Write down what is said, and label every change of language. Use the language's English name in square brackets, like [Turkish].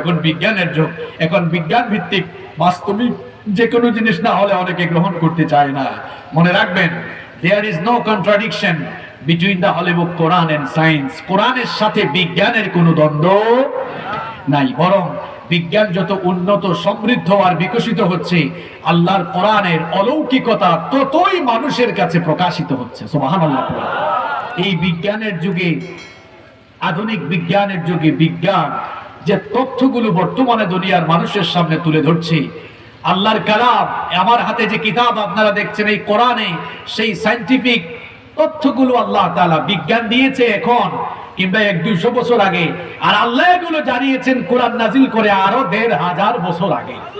[Bangla] এখন বিজ্ঞানের যুগ, এখন বিজ্ঞান ভিত্তিক বাস্তবিক যে কোনো জিনিস না হলে অনেকে গ্রহণ করতে চায় না। মনে রাখবেন, [English] there is no contradiction between the holy book Quran and science. [Bangla] কোরআনের সাথে বিজ্ঞানের কোনো দ্বন্দ্ব নাই, বরং বিজ্ঞান যত উন্নত, সমৃদ্ধ আর বিকশিত হচ্ছে, আল্লাহর কোরআনের অলৌকিকতা ততই মানুষের কাছে প্রকাশিত হচ্ছে। সুবহানাল্লাহ। এই বিজ্ঞানের যুগে, আধুনিক বিজ্ঞানের যুগে, বিজ্ঞান যে তথ্যগুলো বর্তমানে দুনিয়ার মানুষের সামনে তুলে ধরছে, আল্লাহর কালাম, আমার হাতে যে কিতাব আপনারা দেখছেন, এই কোরআনে সেই সায়েন্টিফিক তথ্যগুলো আল্লাহ তাআলা বিজ্ঞান দিয়েছে এখন কিংবা 100-200 বছর আগে, আর আল্লাহ এগুলো জানিয়েছেন কোরআন নাজিল করে আরো 1500 বছর আগে।